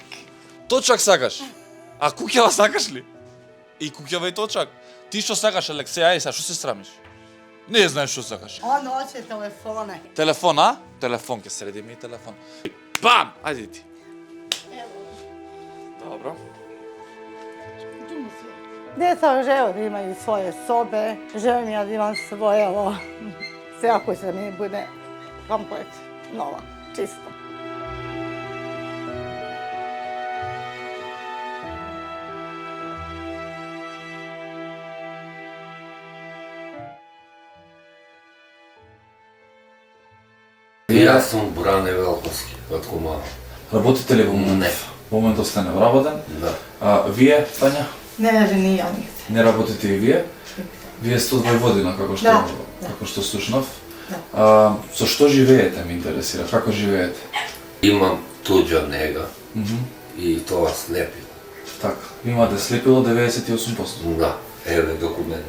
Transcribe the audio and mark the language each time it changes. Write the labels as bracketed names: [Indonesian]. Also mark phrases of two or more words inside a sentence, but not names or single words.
[Macedonian] Точак сакаш? А куќава сакаш ли? И куќава и точак. Ти што сакаш, Алексеј? Ај сега, што се срамиш? Не знаеш што сакаш. [Serbian] Он hoće telefone. [Macedonian] Телефон, а? Телефон, ќе средиме и телефон. Бам! Ајде ти. Добро. [Bosnian] Djeca žele da imaju svoje sobe, želim ja da imam svoje sve ako se mi bude komplet nova, čisto. [Macedonian] Јас сум Бране Велковски, од Кумава. Работите ли во моментот? Не. Во моментот сте невработен. Да. А вие, Тања, [Serbian] Ne ženija nigde. [Macedonian] не работите и вие? Вие сте од Војводина, Да. како што слушнав. Со што живеете, ме интересира, како живеете? Имам туѓа нега и тоа слепило. Така, имате слепило 98%. Да, еве документот.